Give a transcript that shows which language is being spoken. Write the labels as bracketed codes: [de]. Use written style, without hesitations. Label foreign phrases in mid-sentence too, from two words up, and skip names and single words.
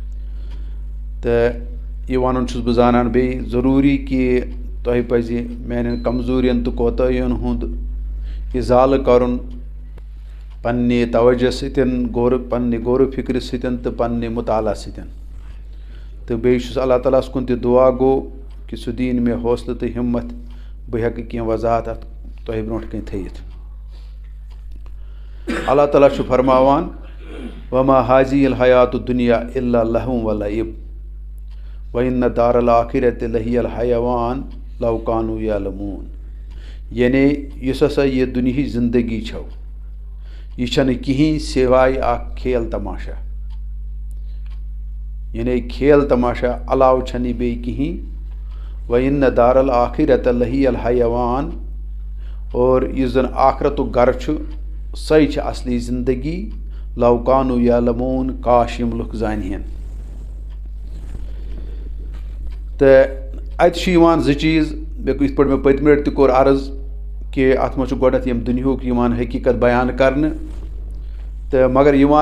[ks] تہٕ یہِ وَنُن چھُس بہٕ زانان بیٚیہِ ضروٗری کہِ تۄہہِ پَزِ میانٮ۪ن کمزوٗریَن تہٕ کوتٲہِیَن ہُنٛد اِزالہٕ کَرُن پننہِ توجہ سۭتۍ پننہِ غورٕ فِکرِ سۭتۍ تہٕ پننہِ مُطالعہ سۭتۍ تہٕ بیٚیہِ چھُس اللہ تعالیٰ ہَس کُن تہِ دُعا گوٚو کہِ سُہ دِیِن مےٚ حوصلہٕ تہٕ ہِمت بہٕ ہٮ۪کہٕ کینٛہہ وضاحت اَتھ تۄہہِ برونٛٹھ کَنۍ تھٲیِتھ. [ar] اللہ تعالیٰ [ks] چھُ فرماوان [ar] وما حاضی الحیات الدنیا الا لہو و لعب وَإِنَّ دار الآخرۃ لہی الحیوان لو کانوا یعلمون. [ks] یعنی یُس ہسا یہِ دُنہِچ زندگی چھو یہِ چھنہٕ کِہیٖنۍ سِوایہِ اکھ کھیل تماشا یعنی کھیل تماشا علاوٕ چھنہٕ یہِ بیٚیہِ کِہیٖنۍ. [ar] وَإِنَّ دار الآخرۃ لہی الحیوان [ks] اور یُس زن آخرتُک گرٕ چھُ سۄے چھِ اصلی زندگی [ar] لو کانوا یعلمون [ks] کاش یِم لُکھ زانہِ ہن. تہٕ اَتہِ چھُ یِوان زٕ چیٖز یِتھ پٲٹھۍ مےٚ پٔتمہِ لٹہِ تہِ کوٚر عرض کہِ اَتھ منٛز چھُ گۄڈنٮ۪تھ یِم دُنہیُک یِوان حقیٖقت بیان کرنہٕ تہٕ مگر یِوان